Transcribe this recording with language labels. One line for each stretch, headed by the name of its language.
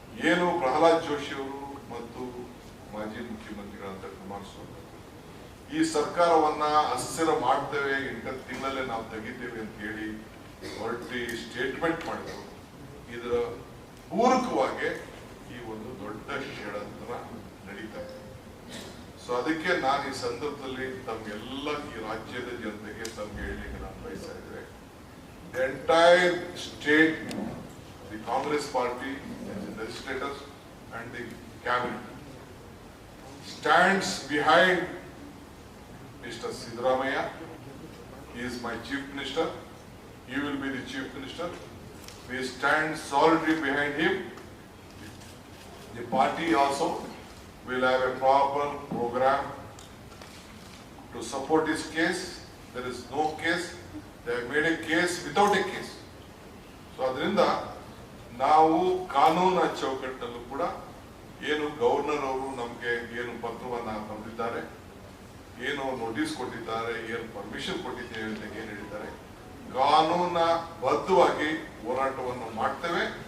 Kannada: ಏನು ಪ್ರಹ್ಲಾದ್ ಜೋಶಿ ಅವರು ಮತ್ತು ಮಾಜಿ ಮುಖ್ಯಮಂತ್ರಿಗಳಂತ ಕುಮಾರಸ್ವಾಮಿ ಈ ಸರ್ಕಾರವನ್ನ ಅಸ್ಥಿರ ಮಾಡ್ತೇವೆ, 8 ತಿಂಗಳಲ್ಲೇ ನಾವು ತೆಗಿತೇವೆ ಅಂತ ಹೇಳಿ ಹೊರಟಿ ಸ್ಟೇಟ್ಮೆಂಟ್ ಮಾಡಿದರು. ಇದರ ಪೂರಕವಾಗಿ ಈ ಒಂದು ದೊಡ್ಡ ಷಡ್ಯಂತ್ರ ನಡೀತಾ ಇದೆ. ಸೊ ಅದಕ್ಕೆ ನಾನು ಈ ಸಂದರ್ಭದಲ್ಲಿ ತಮ್ಗೆಲ್ಲ ಈ ರಾಜ್ಯದ ಜನತೆಗೆ ತಮ್ಗೆ ಹೇಳಲಿಕ್ಕೆ ನಾನು ಬಯಸ್ತಾ ಇದ್ದೇನೆ.
English: The entire state, the Congress party, the legislators and the cabinet stands behind Mr. Siddaramaiah. He is my chief minister. He will be the chief minister. We stand solidly behind him. The party also will have a proper program to support his case. There is no case. They have made a case without a case.
Kannada: So ಅದರಿಂದ ನಾವು ಕಾನೂನಿನ ಚೌಕಟ್ಟಲ್ಲೂ ಕೂಡ ಏನು governor ಅವರು ನಮಗೆ ಏನು ಪತ್ರವನ್ನ ಬರೆದಿದ್ದಾರೆ, ಏನು ನೋಟಿಸ್ ಕೊಟ್ಟಿದ್ದಾರೆ, ಏನು ಪರ್ಮಿಷನ್ ಕೊಟ್ಟಿದ್ದೇವೆ ಅಂತ ಏನು ಹೇಳಿದ್ದಾರೆ, ಕಾನೂನ ಬದ್ಧವಾಗಿ ಹೋರಾಟವನ್ನು ಮಾಡ್ತೇವೆ.